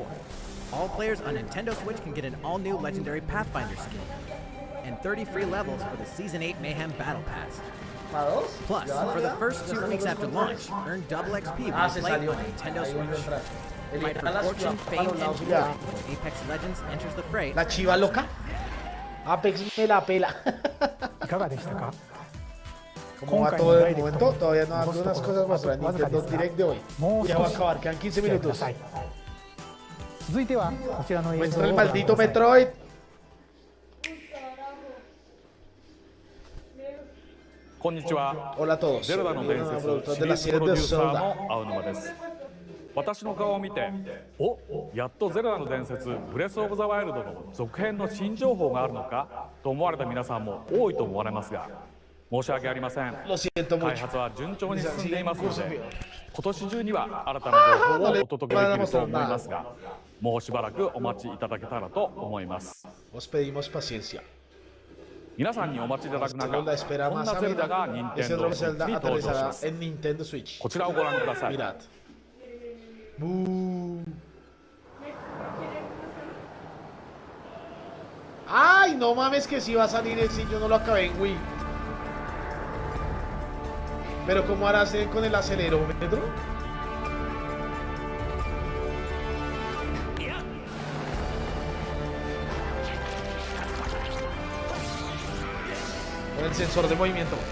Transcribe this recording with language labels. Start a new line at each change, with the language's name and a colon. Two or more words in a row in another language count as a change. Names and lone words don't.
English: All players on Nintendo Switch can get an all-new legendary Pathfinder skin and 30 free levels for the Season 8 Mayhem Battle Pass. Plus, for the first 2 weeks after launch, earn double XP when you play on Nintendo Switch. Fight for fortune, fame, and glory. Apex Legends enters the fray.
Spanish: La chiva loca. Apex me la pela.
Japanese: いかがでしたか？
Spanish: ¿Cómo va todo el momento? Todavía no hay algunas cosas más para el Nintendo Direct de hoy. Ya va a acabar, quedan 15 minutos.
Japanese: 続いてはこちらの映像を
Spanish: Muestra el maldito Metroid. Hola a todos.
Japanese: ゼルダの伝説シリーズプロデューサーの青沼です。私の顔を見て、お、やっとゼルダの伝説ブレスオブザワイルドの続編の新情報があるのかと思われた皆さんも多いと思われますが、申し訳ありません。開発は順調に進んでいますので、今年中には新たな情報をお届けできると思いますが、もうしばらくお待ちいただけたらと思います。皆さんにお待ちいただく中、こんなゼルダが任天堂スイッチに登場します。こちらをご覧ください。
Spanish: Ay, no mames que sí va a salir ese, yo no lo acabé en Wii. Pero ¿cómo harás con el acelerómetro? Con el sensor de movimiento.